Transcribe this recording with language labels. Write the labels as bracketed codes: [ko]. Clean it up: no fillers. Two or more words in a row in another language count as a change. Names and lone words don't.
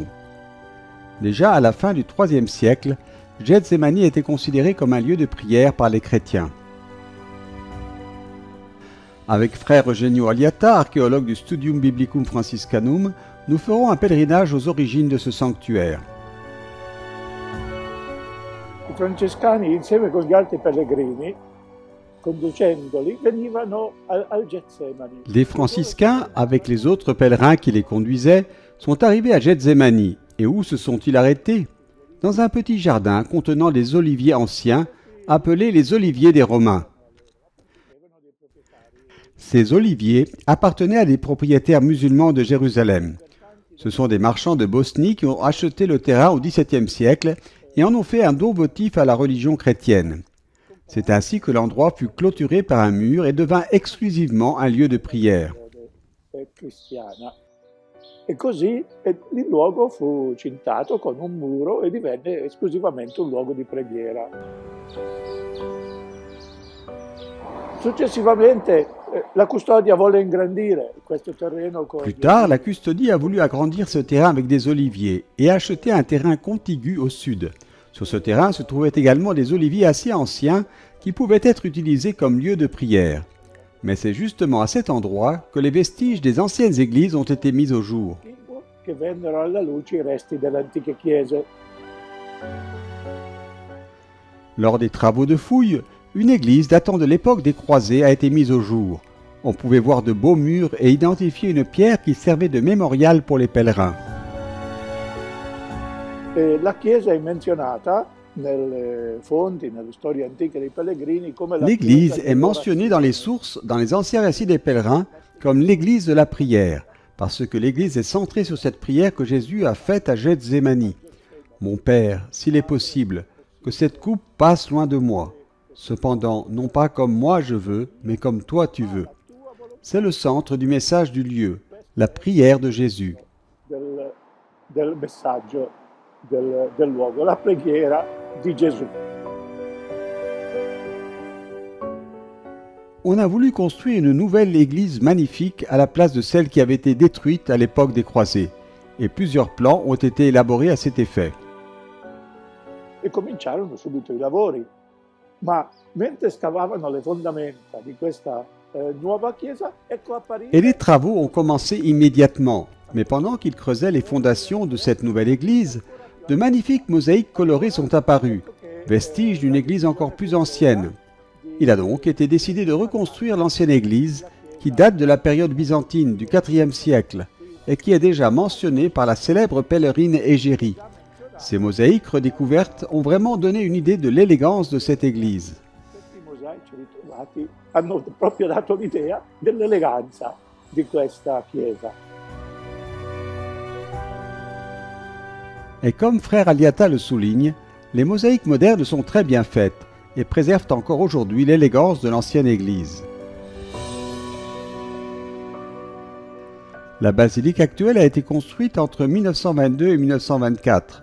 [fr] Déjà à la fin du IIIe siècle, Getsemani était considéré comme un lieu de prière par les chrétiens. Avec frère Eugenio Aliata, archéologue du Studium Biblicum Franciscanum, nous ferons un pèlerinage aux origines de ce sanctuaire. [it] I francescani, insieme con gli altri pellegrini, conducendoli, venivano al Getsemani. [fr] Les franciscains, avec les autres pèlerins qui les conduisaient, sont arrivés à Getsemani. Et où se sont-ils arrêtés? Dans un petit jardin contenant des oliviers anciens, appelés les oliviers des Romains. Ces oliviers appartenaient à des propriétaires musulmans de Jérusalem. Ce sont des marchands de Bosnie qui ont acheté le terrain au XVIIe siècle et en ont fait un don votif à la religion chrétienne. C'est ainsi que l'endroit fut clôturé par un mur et devint exclusivement un lieu de prière. [it] E così il luogo fu cintato con un muro e divenne esclusivamente un luogo di preghiera. Successivamente la custodia volle ingrandire questo terreno. [fr] Plus tard, la custodie a voulu agrandir ce terrain avec des oliviers et a acheté un terrain contigu au sud. Sur ce terrain se trouvaient également des oliviers assez anciens qui pouvaient être utilisés comme lieu de prière. Mais c'est justement à cet endroit que les vestiges des anciennes églises ont été mis au jour. [it] Che vennero alla luce i resti delle antiche chiese. [fr] Lors des travaux de fouilles, une église datant de l'époque des croisés a été mise au jour. On pouvait voir de beaux murs et identifier une pierre qui servait de mémorial pour les pèlerins. [it] La chiesa è menzionata nelle fonti, nelle storie antiche dei pellegrini come la [fr] L'église [it] chiesa [fr] est mentionnée dans les sources, dans les anciens récits des pèlerins, comme l'église de la prière, parce que l'église est centrée sur cette prière que Jésus a faite à Getsemani. Mon Père, s'il est possible, que cette coupe passe loin de moi. Cependant, non pas comme moi je veux, mais comme toi tu veux. C'est le centre du message du lieu, la prière de Jésus. [it] del messaggio del luogo, la preghiera di Gesù. [fr] On a voulu construire une nouvelle église magnifique à la place de celle qui avait été détruite à l'époque des croisés, et plusieurs plans ont été élaborés à cet effet. [it] E cominciarono subito i lavori, ma mentre scavavano le fondamenta di questa nuova chiesa, ecco apparire. [fr] Et les travaux ont commencé immédiatement, mais pendant qu'ils creusaient les fondations de cette nouvelle église, de magnifiques mosaïques colorées sont apparues, vestiges d'une église encore plus ancienne. Il a donc été décidé de reconstruire l'ancienne église, qui date de la période byzantine du IVe siècle, et qui est déjà mentionnée par la célèbre pèlerine Égérie. Ces mosaïques redécouvertes ont vraiment donné une idée de l'élégance de cette église. [it] Questi mosaici ritrovati hanno proprio dato l'idea dell'eleganza di questa chiesa. [fr] Et comme frère Aliata le souligne, les mosaïques modernes sont très bien faites et préservent encore aujourd'hui l'élégance de l'ancienne église. La basilique actuelle a été construite entre 1922 et 1924.